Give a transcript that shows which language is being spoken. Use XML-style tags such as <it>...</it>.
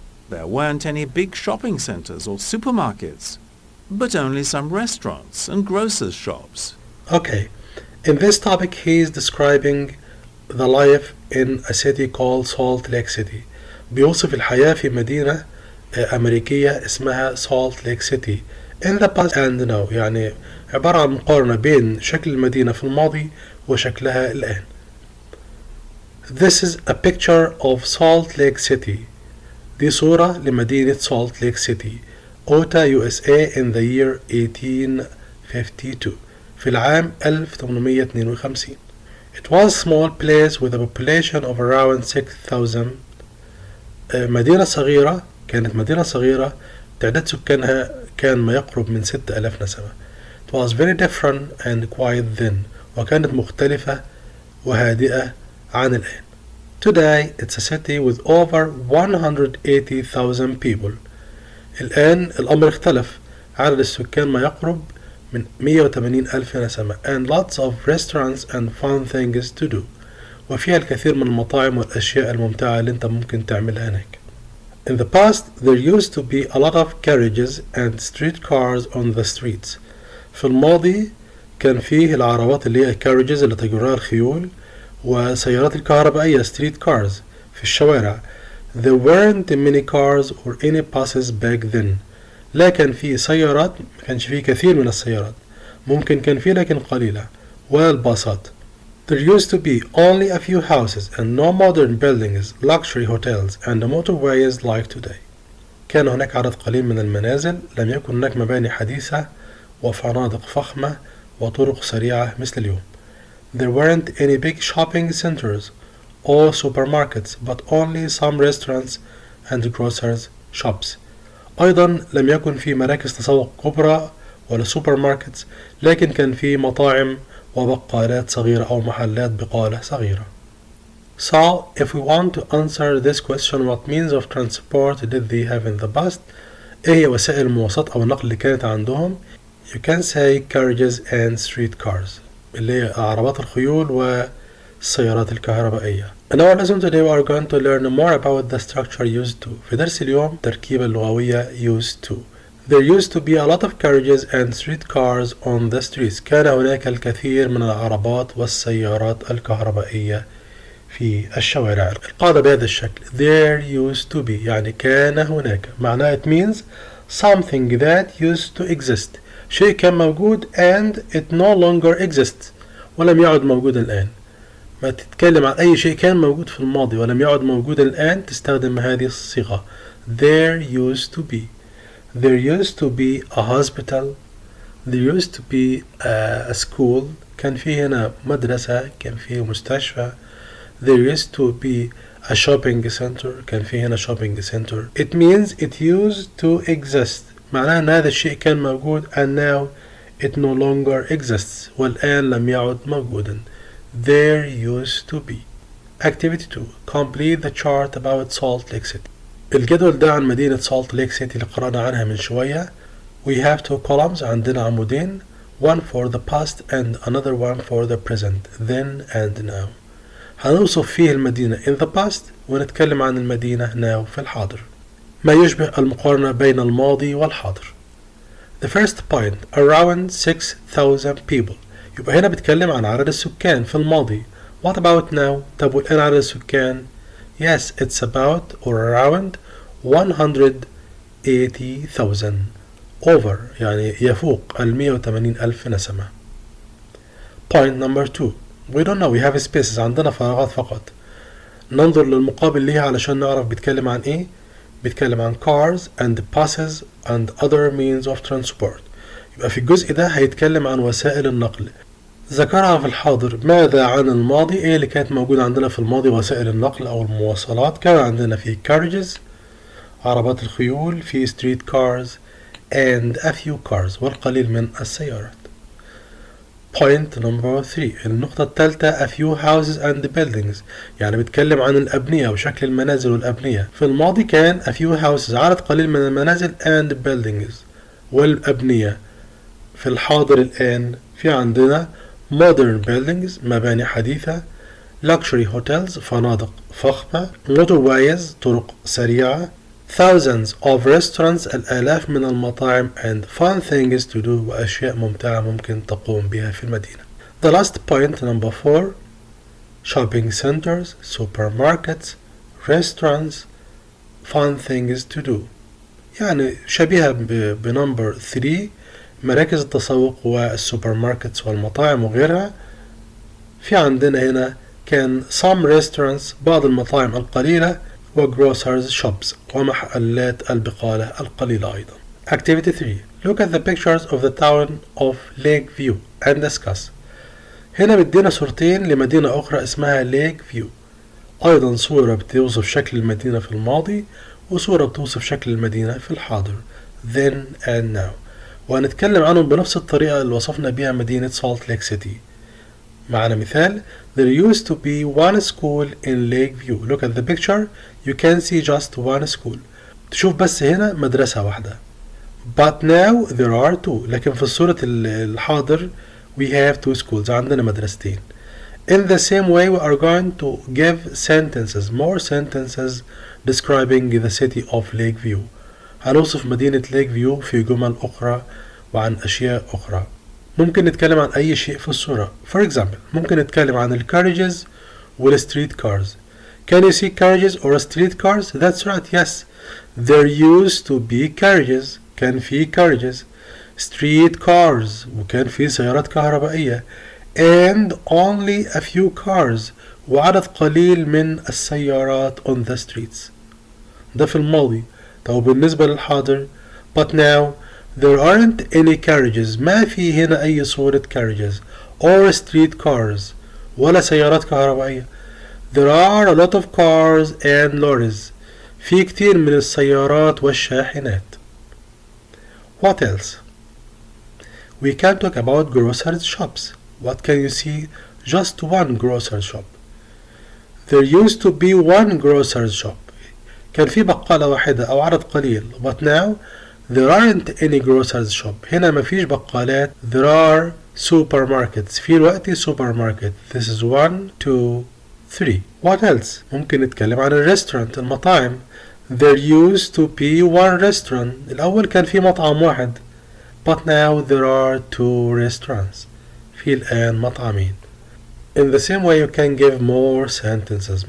<en>There weren't any big shopping centers or supermarkets, but only some restaurants and grocers' shops. Okay, in this topic he is describing the life in a city called Salt Lake City.</en> <ar>بيوصف الحياة في مدينة أمريكية اسمها</ar> <en>Salt Lake City in the past and now.</en> <ar>يعني عبارة عن مقارنة بين شكل المدينة في الماضي وشكلها الآن.</ar> <en>This is a picture of Salt Lake City.</en> <ar>دي صورة لمدينة</ar> <en>Salt Lake City, Utah, USA in the year 1852.</en> <ar>في العام 1852.</ar> <en>It was a small place with a population of around 6,000.</en> <ar>مدينة صغيرة، كانت مدينة صغيرة تعداد سكانها كان ما يقرب من 6,000 نسمة.</ar> <en>It was very different and quiet then.</en> <ar>وكانت مختلفة وهادئة عن الآن.</ar> <en>Today it's a city with over 180,000 people.</en> <ar>الآن الأمر اختلف، عدد السكان ما يقرب من 180,000 نسمة</ar> <en>and lots of restaurants and fun things to do.</en> <ar>وفيها الكثير من المطاعم والأشياء الممتعة اللي أنت ممكن تعملها هناك.</ar> <en>In the past there used to be a lot of carriages and streetcars on the streets.</en> <ar>في الماضي كان فيه العربات اللي هي carriages اللي تجرها الخيول وسيارات الكهربائية street cars في الشوارع.</ar> <en>There weren't many cars or any buses back then.</en> <ar>لا كان فيه سيارات، ما كانش فيه كثير من السيارات، ممكن كان فيه لكن قليلة، ولا الباصات.</ar> <en>There used to be only a few houses and no modern buildings, luxury hotels and motorways like today.</en> <ar>كان هناك عدد قليل من المنازل، لم يكن هناك مباني حديثة وفنادق فخمة وطرق سريعة مثل اليوم.</ar> <en>There weren't any big shopping centers or supermarkets but only some restaurants and grocers shops.</en> <ar>أيضا لم يكن في مراكز تسوق كبرى ولا سوبر ماركتس، لكن كان في مطاعم وبقالات صغيرة أو محلات بقالة صغيرة.</ar> <en>So, if we want to answer this question, what means of transport did they have in the past?</en> <ar>إيه هي وسائل المواصلات أو النقل اللي كانت عندهم؟</ar> <en>You can say carriages and streetcars</en> <ar>اللي هي عربات الخيول والسيارات الكهربائية.</ar> <en>In our lesson today we are going to learn more about the structure used to.</en> <ar>في درس اليوم التركيبة اللغوية used to.</ar> <en>There used to be a lot of carriages and streetcars on the streets.</en> <ar>كان هناك الكثير من العربات والسيارات الكهربائية في الشوارع. القاعدة بهذا الشكل there used to be يعني كان هناك، معناه</ar> <en>it means something that used to exist.</en> <ar>شيء كان موجود</ar> <en>and it no longer exists</en> <ar>ولم يعد موجودا الآن. ما تتكلم عن أي شيء كان موجود في الماضي ولم يعد موجودا الآن تستخدم هذه الصيغة there used to be.</ar> <en>There used to be a hospital. There used to be a school.</en> <ar>كان في هنا مدرسة، كان في مستشفى.</ar> <en>There used to be a shopping center.</en> <ar>كان في هنا shopping center.</ar> <en>It means it used to exist.</en> <ar>معناه أن هذا الشيء كان موجود</ar> <en>and now it no longer exists.</en> <ar>والآن لم يعد موجودا.</ar> <en>There used to be. Activity 2. Complete the chart about Salt Lake City.</en> <ar>الجدول ده عن مدينة سالت ليك سيتي اللي قرأنا عنها من شوية.</ar> <en>We have two columns،</en> <ar>عندنا عمودين،</ar> <en>one for the past and another one for the present, then and now.</en> <ar>هنوصف فيه المدينة</ar> <en>in the past</en> <ar>ونتكلم عن المدينة now في الحاضر. ما يشبه المقارنة بين الماضي والحاضر.</ar> <en>The first point around 6,000 people.</en> <ar>يبقى هنا بتكلم عن عدد السكان في الماضي.</ar> <en>What about now؟</en> <ar>طب والآن عدد السكان؟</ar> <en>Yes, it's about or around 180,000.</en> <ar>Over يعني يفوق 180,000 نسمة.</ar> <en>Point number 2. We don't know, we have spaces،</en> <ar>عندنا فراغات فقط. ننظر للمقابل ليها علشان نعرف بيتكلم عن ايه. بيتكلم عن</ar> <en>cars and buses and other means of transport.</en> <ar>يبقى في الجزء ده هيتكلم عن وسائل النقل. ذكرها في الحاضر. ماذا عن الماضي؟ ايه اللي كانت موجودة عندنا في الماضي وسائل النقل او المواصلات؟ كان عندنا في carriages عربات الخيول، في</ar> <en>street cars and a few cars</en> <ar>والقليل من السيارات.</ar> <en>Point number 3.</en> <ar>النقطة الثالثة</ar> <en>a few houses and buildings</en> <ar>يعني بيتكلم عن الأبنية وشكل المنازل والأبنية. في الماضي كان</ar> <en>a few houses</en> <ar>عدد قليل من المنازل and buildings والأبنية. في الحاضر الآن في عندنا modern buildings مباني حديثة، luxury hotels فنادق فخمة، motorways طرق سريعة،</ar> <en>thousands of restaurants</en> <ar>الآلاف من المطاعم</ar> <en>and fun things to do</en> <ar>وأشياء ممتعة ممكن تقوم بها في المدينة.</ar> <en>The last point number 4 shopping centers, supermarkets, restaurants, fun things to do</en> <ar>يعني شبيهة بنمبر 3 مراكز التسوق والسوبر ماركتس والمطاعم وغيرها. في عندنا هنا كان</ar> <en>some restaurants</en> <ar>بعض المطاعم القليلة و grocers shops ومحلات البقالة القليلة أيضا.</ar> <en>Activity 3. Look at the pictures of the town of Lakeview and discuss.</en> <ar>هنا بدينا صورتين لمدينة أخرى اسمها Lakeview. أيضا صورة بتوصف شكل المدينة في الماضي وصورة بتوصف شكل المدينة في الحاضر</ar> <en>then and now.</en> <ar>وهنتكلم عنهم بنفس الطريقة اللي وصفنا بيها مدينة Salt Lake City. معنا مثال.</ar> <en>There used to be one school in Lakeview. Look at the picture. You can see just one school.</en> <ar>تشوف بس هنا مدرسة واحدة.</ar> <en>But now there are two.</en> <ar>لكن في الصورة الحاضر</ar> <en>we have two schools.</en> <ar>عندنا مدرستين.</ar> <en>In the same way we are going to give sentences, more sentences describing the city of Lakeview.</en> <ar>هنوصف مدينة Lakeview في جمل أخرى وعن أشياء أخرى. ممكن نتكلم عن أي شيء في الصورة.</ar> <en>For example,</en> <ar>ممكن نتكلم عن ال carriages وال street cars.</ar> <en>Can you see carriages or street cars? That's right, yes. There used to be carriages.</en> <ar>كان في carriages.</ar> <en>Street cars.</en> <ar>وكان في سيارات كهربائية.</ar> <en>And only a few cars.</en> <ar>وعدد قليل من السيارات</ar> <en>on the streets.</en> <ar>ده في الماضي. طب بالنسبة للحاضر.</ar> <en>But now there aren't any carriages.</en> <ar>ما في هنا أي صورة carriages</ar> <en>or street cars</en> <ar>ولا سيارات كهربائية.</ar> <en>There are a lot of cars and lorries.</en> <ar>في كتير من السيارات والشاحنات.</ar> <en>What else? We can talk about grocery shops. What can you see? Just one grocery shop. There used to be one grocery shop.</en> <ar>كان في بقالة واحدة أو عدد قليل.</ar> <en>But now there aren't any grocery shop.</en> <ar>هنا مفيش بقالات.</ar> <en>There are supermarkets.</en> <ar>في الوقت supermarket.</ar> <en>This is 1, 2, 3. What else?</en> <ar>ممكن نتكلم عن الريستورانت المطاعم.</ar> <en>There used to be one restaurant.</en> <ar>الأول كان في مطعم واحد.</ar> <en>But now there are two restaurants.</en> <ar>في الآن مطعمين.</ar> <en>In the same way you can give more sentences.</en>